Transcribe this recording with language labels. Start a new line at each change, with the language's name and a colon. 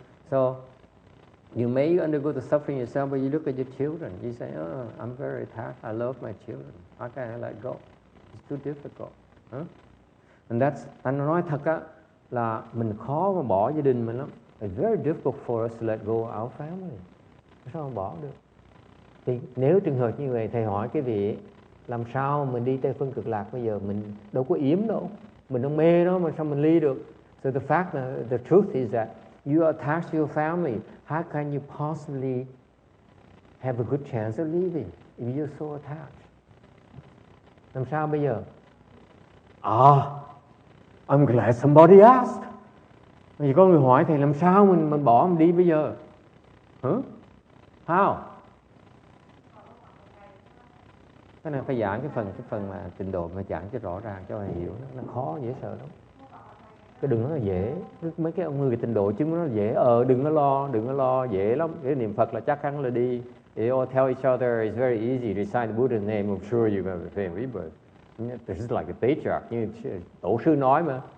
English: So you may undergo the suffering yourself, but you look at your children. You say, "Oh, I'm very attached. I love my children. How can I let go? It's too difficult." And that's,
Vietnamese: anh nói thật á, là mình khó mà bỏ gia đình mình lắm.
English: It's very difficult for us to let go of our family.
Vietnamese: Sao mà bỏ được? Thì nếu trường hợp như vậy, thầy hỏi cái vị, làm sao mình đi Tây Phương Cực Lạc bây giờ? Mình đâu có yếm đâu, mình không mê nó mà sao mình ly được?
English: So the fact, the truth is that you are attached to your family. How can you possibly have a good chance of leaving if you're so attached?
Vietnamese: Làm sao bây giờ?
English: I'm glad somebody asked.
Vietnamese: Vì có người hỏi thầy làm sao mình bỏ mình đi bây giờ? How? Cái này phải giảng cái phần mà trình độ mà giảng cho rõ ràng cho thầy hiểu, nó khó dễ sợ lắm. Cái đừng nói là dễ, mấy cái ông người trình độ chứng nó là dễ, đừng có lo, dễ lắm. Cái niệm Phật là chắc chắn là đi.
English: They all tell each other it's very easy to recite the Buddha's name. I'm sure you're going to fame rebirth. This is like a patriarch,
Vietnamese: như tổ sư nói mà.